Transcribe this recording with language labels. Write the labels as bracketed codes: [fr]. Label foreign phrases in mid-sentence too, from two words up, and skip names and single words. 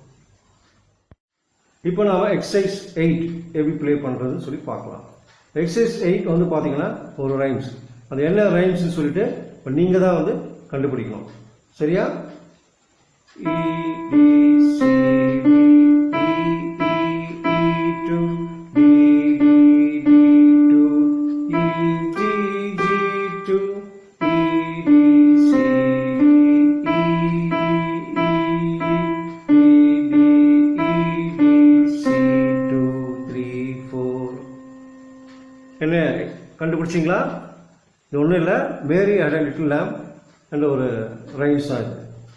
[ta] இப்போ நாம எக்ஸசைஸ் 8 எப்படி ப்ளே பண்றதுன்னு சொல்லி பார்க்கலாம். எக்ஸசைஸ் 8 வந்து பாத்தீங்கன்னா ஒரு ரைம்ஸ். அது என்ன ரைம்ஸ்னு சொல்லிட்டு நீங்க தான் வந்து கண்டுபிடிக்கணும். சரியா? E D C D E E E2 D D D2 E G G2 E D C D E என்ன உடனே கண்டுபிடிச்சிங்களா? இது ஒன்றும் இல்லை, மேரி ஹேட் அ லிட்டில் லேம்ப் என்ற ஒரு ரைம்ஸ் தான் இது.